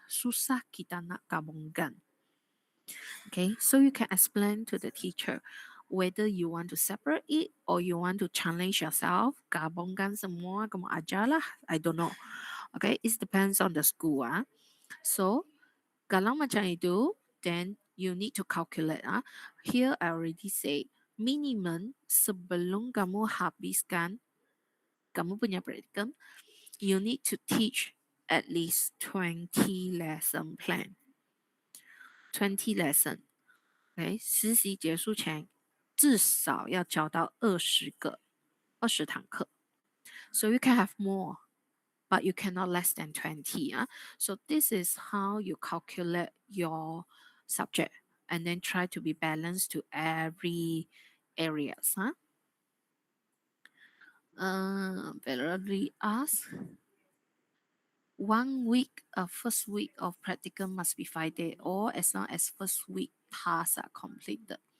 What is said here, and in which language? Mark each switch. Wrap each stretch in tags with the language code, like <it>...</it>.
<ms>Susah kita nak gabungkan.</ms> <en>Okay, so you can explain to the teacher whether you want to separate it or you want to challenge yourself.</en> <ms>Gabungkan semua, kamu ajarlah.</ms> <en>I don't know. Okay, it depends on the school. So,</en> <ms>kalau macam itu,</ms> <en>then you need to calculate. Here I already say minimum</en> <ms>sebelum kamu habiskan kamu punya practicum,</ms> <en>you need to teach at least 20 lesson plan. 20 lesson.</en> <zh>Okay, 实习结束前至少要教到20堂课。</zh> <en>So you can have more, but you cannot less than 20. So this is how you calculate your subject and then try to be balanced to every areas. Valerie asked, 1 week, first week of practicum must be 5 days, or as long as first week tasks are completed.</en>